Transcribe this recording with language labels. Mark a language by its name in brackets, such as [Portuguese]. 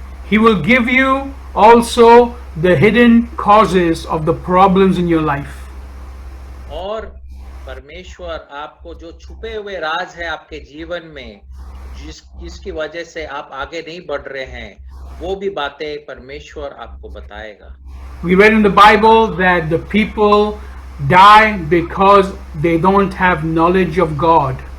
[English] He will give you also the hidden causes of the problems in your life. [Hindi] और परमेश्वर आपको जो छुपे हुए राज है आपके जीवन में, जिसकी वजह से आप आगे नहीं बढ़ रहे हैं, वो भी बातें परमेश्वर आपको बताएगा। [English] We read in the Bible that the people die because they don't have knowledge of God.